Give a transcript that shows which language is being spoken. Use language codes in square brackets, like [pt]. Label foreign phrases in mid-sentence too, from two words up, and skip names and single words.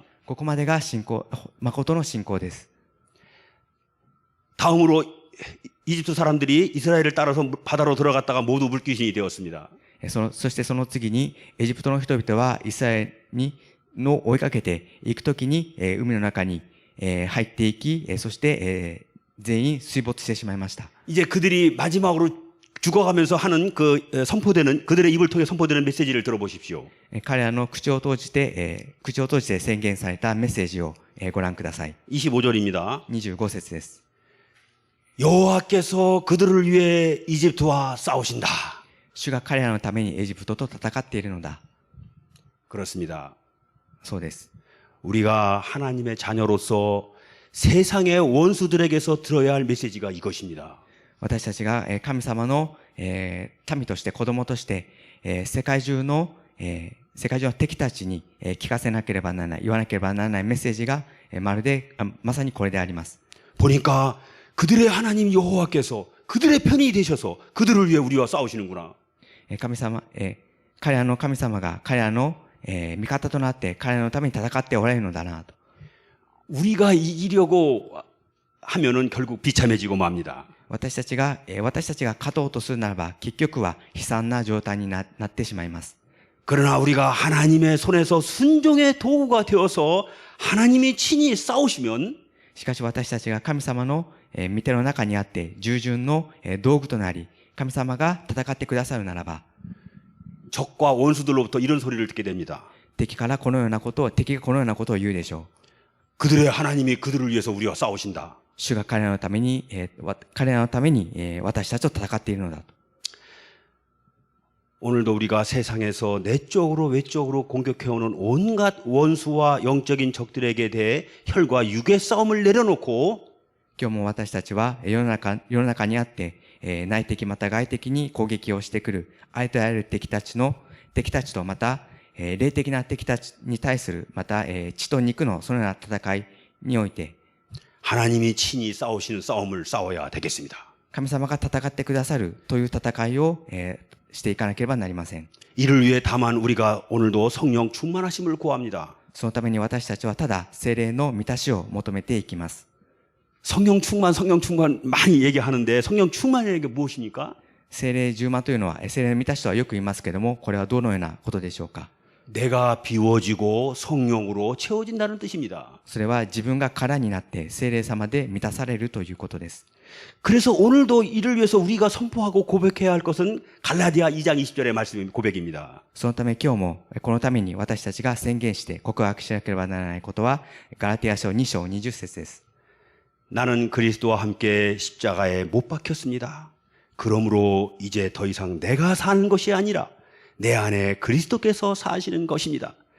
[ja] ここまでが誠の信仰です。 [ko] 다음으로 이집트 사람들이 이스라엘을 따라서 바다로 들어갔다가 모두 물귀신이 되었습니다. [ja] そしてその次にエジプトの人々はイスラエルの追いかけていくときに海の中に入っていき、そして全員水没してしまいました。 [ko] 이제 그들이 마지막으로 죽어가면서 하는 그들의 입을 통해 선포되는 메시지를 들어보십시오. [ja] 彼らの口を通じて宣言されたメッセージをご覧ください。 [ko] 25절입니다. [ja] 25節です。 [ko] 여호와께서 그들을 위해 이집트와 싸우신다. [ja] 主が彼らのためにエジプトと戦っているのだ。 [ko] 그렇습니다. [ja] そうです。 [ko] 우리가 하나님의 자녀로서 세상의 원수들에게서 들어야 할 메시지가 이것입니다. [ja] 私たちが神様の民として子供として世界中の敵たちに聞かせなければならない、言わなければならないメッセージがまさにこれであります。 [ko] 보니까 그들의 하나님 여호와께서 그들의 편이 되셔서 그들을 위해 우리와 싸우시는구나. [ja] 彼らの神様が彼らの味方となって彼らのために戦っておられるのだなと。 [ko] 우리가 이기려고 하면은 결국 비참해지고 맙니다. [ja] 私たちが勝とうとするならば結局は悲惨な状態になってしまいます。 [ko] 그러나 우리가 하나님의 손에서 순종의 도구가 되어서 하나님이 친히 싸우시면 [ja] しかし私たちが神様の御手の中にあって従順の道具となり神様が戦ってくださるならば [ko] 적과 원수들로부터 이런 소리를 듣게 됩니다. [ja] 敵がこのようなことを言うでしょう。 [ko] 그들의 하나님이 그들을 위해서 우리와 싸우신다. [ja] 主が彼らのために私たちと戦っているのだと。 [ko] 오늘도 우리가 세상에서 내적으로 외적으로 공격해오는 온갖 원수와 영적인 적들에게 대해 혈과 육의 싸움을 내려놓고 [ja] 今日も私たちは世の中にあって内的また外的に攻撃をしてくるありとあらゆる敵たちとまた霊的な敵たちに対するまた血と肉のそのような戦いにおいて [ko] 하나님이 친히 싸우시는 싸움을 싸워야 되겠습니다. [ja] 神様が戦ってくださるという戦いをしていかなければなりません。 [ko] 이를 위해 다만 우리가 오늘도 성령 충만하심을 구합니다. [ja] そのために私たちはただ聖霊の満たしを求めていきます。 [ko] 성령 충만 많이 얘기하는데 성령 충만이라는 게 무엇입니까? [ja] 聖霊充満というのは聖霊の満たしとはよく言いますけれども、これはどのようなことでしょうか。 [ko] 내가 비워지고 성령으로 채워진다는 뜻입니다. [ja] それは自分が空になって聖霊様で満たされるということです。 [ko] 그래서 오늘도 이를 위해서 우리가 선포하고 고백해야 할 것은 갈라디아 2장 20절의 말씀 고백입니다. [ja] そのため今日もこのために私たちが宣言して告白しなければならないことはガラティア書2章20節です。 [ko] 나는 그리스도와 함께 십자가에 못 박혔습니다. 그러므로 이제 더 이상 내가 사는 것이 아니라 내 안에 그리스도께서 사시는 것입니다.